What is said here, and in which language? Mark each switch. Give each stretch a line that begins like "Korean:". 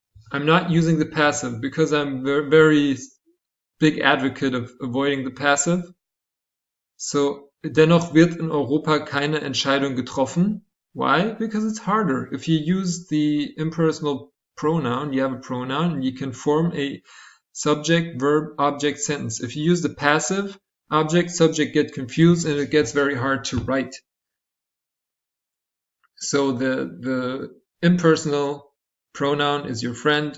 English: I'm not using the passive because I'm very big advocate of avoiding the passive. So
German: Dennoch wird in Europa keine Entscheidung getroffen.
English: Why? Because it's harder. If you use the impersonal pronoun, you have a pronoun, and you can form a subject, verb, object sentence. If you use the passive, object, subject get confused, and it gets very hard to write. So the impersonal pronoun is your friend.